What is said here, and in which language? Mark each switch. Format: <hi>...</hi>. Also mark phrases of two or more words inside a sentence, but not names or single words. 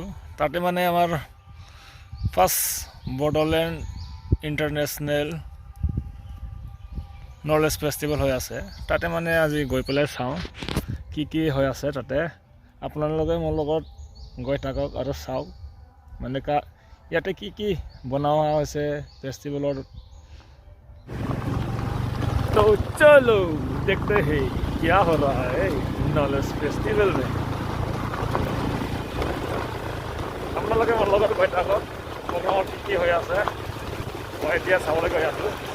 <as>তাতে মানে আমাৰ ফাৰ্ষ্ট বড়োলেণ্ড ইণ্টাৰনেশ্যনেল নলেজ ফেষ্টিভেল হৈ আছে। তাতে মানে আজি গৈ পেলাই চাওঁ কি হৈ আছে তাতে। আপোনালোকে মোৰ লগত গৈ থাকক আৰু চাওক মানে ইয়াতে কি বনোৱা হৈছে ফেষ্টিভেলৰ।</as> <hi>तो चलो देखते हैं क्या हो रहा है नॉलेज फेस्टिवल में।</hi> <as>আপোনালোকে মোৰ লগত গৈ থাকক, প্ৰগ্ৰামত কি হৈ আছে মই এতিয়া চাবলৈ গৈ আছোঁ।</as>